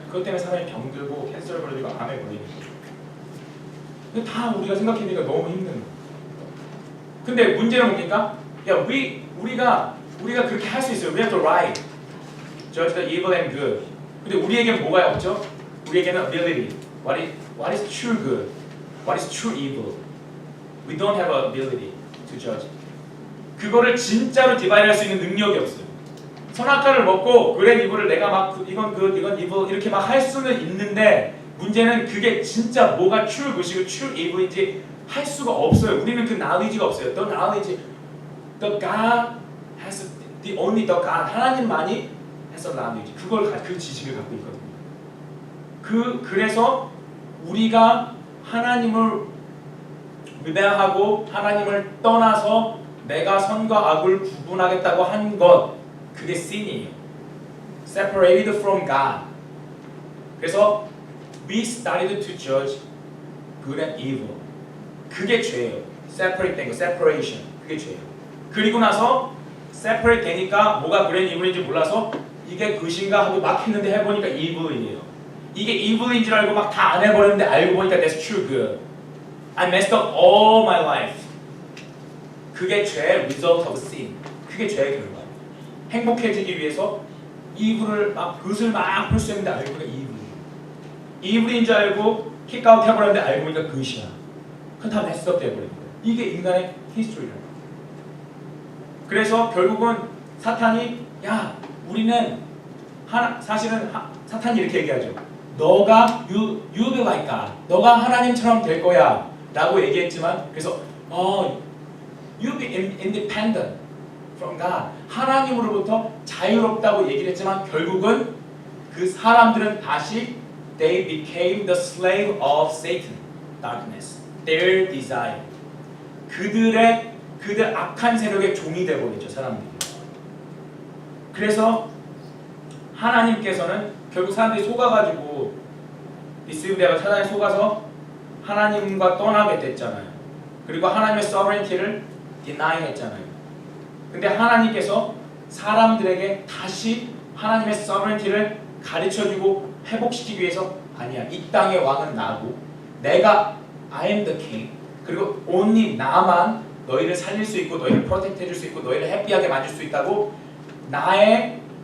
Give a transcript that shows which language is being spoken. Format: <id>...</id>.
<ko>그것 때문에 사람이 병들고 캔서를 걸리고 암에 걸리는 거예요. 근데 다 우리가 생각해보니까 너무 힘든 거예요. 근데 문제는 뭡니까? 야, 우리가 그렇게 할 수 있어요.</ko> <en>We have the right. Judge the evil and good.</en> <ko>근데 우리에게는 뭐가 없죠? 우리에게는 ability.</ko> <en>What is true good? What is true evil? We don't have an ability to judge.</en> <ko>그거를 진짜로 디바이드 할 수 있는 능력이 없어요. 선악과를 먹고 good and evil을 내가 막 이건 good, 이건 evil 이렇게 막 할 수는 있는데 문제는 그게 진짜 뭐가 true good이고 true evil인지 할 수가 없어요. 우리는 그 knowledge가 없어요.</ko> <en>The knowledge, the God has the only the God</en> <ko>하나님만이</ko> <en>has a knowledge.</en> <ko>그 지식을 갖고 있거든요. 그래서 우리가 하나님을 위배하고 하나님을 떠나서 내가 선과 악을 구분하겠다고 한 것 그게 sin이에요.</ko> <en>Separated from God.</en> <ko>그래서</ko> <en>we started to judge good and evil.</en> <ko>그게 죄예요. separate 된 거, separation. 그게 죄예요. 그리고 나서 separate 되니까 뭐가 good and evil인지 몰라서 이게 good인가 하고 막 했는데 해보니까 evil이에요. 이게 evil인 줄 알고 막 다 안 해버렸는데 알고 보니까</ko> <en>that's true good. I messed up all my life.</en> <ko>그게 죄의 result of sin. 그게 죄의 결과예요. 행복해지기 위해서 evil을 막 그것을 막 볼 수 있는데 알고 보니까 evil인 줄 알고 킥아웃 해버렸는데 알고 보니까 그것이야. 그건 다 메스업 돼버린 거예요. 이게 인간의 히스토리라는 거예요. 그래서 결국은 사탄이 우리는 사실은 사탄이 이렇게 얘기하죠. 너가</ko> <en>you be like God.</en> <ko>너가 하나님처럼 될 거야 라고 얘기했지만 그래서</ko> <en>you be independent from God.</en> <ko>하나님으로부터 자유롭다고 얘기를 했지만 결국은 그 사람들은 다시</ko> <en>they became the slave of Satan, darkness, their desire.</en> <ko>그들 악한 세력의 종이 되어버렸죠, 사람들이. 그래서 하나님께서는 결국 사람들이 속아가지고 디스브되어 사단에 속아서 하나님과 떠나게 됐잖아요. 그리고 하나님의 sovereignty를 deny 했잖아요. 근데 하나님께서 사람들에게 다시 하나님의 sovereignty를 가르쳐주고 회복시키기 위해서 아니야, 이 땅의 왕은 나고 내가</ko> <en>I am the king,</en> <ko>그리고 only 나만 너희를 살릴 수 있고 너희를 프로텍트 해줄 수 있고 너희를 해피하게 만들 수 있다고 나의</ko>